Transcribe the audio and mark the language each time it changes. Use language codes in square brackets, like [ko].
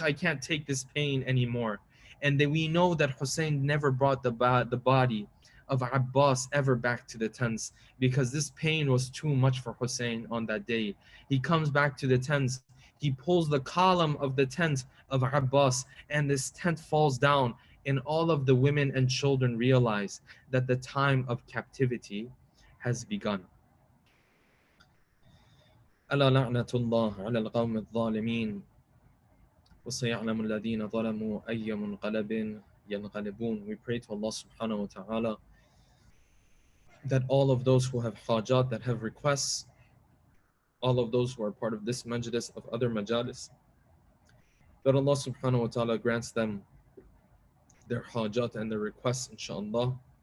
[en] I can't take this pain anymore. And then we know that Hussein never brought the body of Abbas ever back to the tents because this pain was too much for Hussein on that day. He comes back to the tents. He pulls the column of the tent of Abbas and this tent falls down and all of the women and children realize that the time of captivity has begun. [ar] ألا لعنة الله على القوم الظالمين وسيعلم الذين ظلموا أي منقلب ينقلبون. [en] We pray to Allah subhanahu wa ta'ala that all of those who have hajat, that have requests, all of those who are part of this majlis, of other majalis, that Allah subhanahu wa ta'ala grants them their hajat and their requests, inshallah.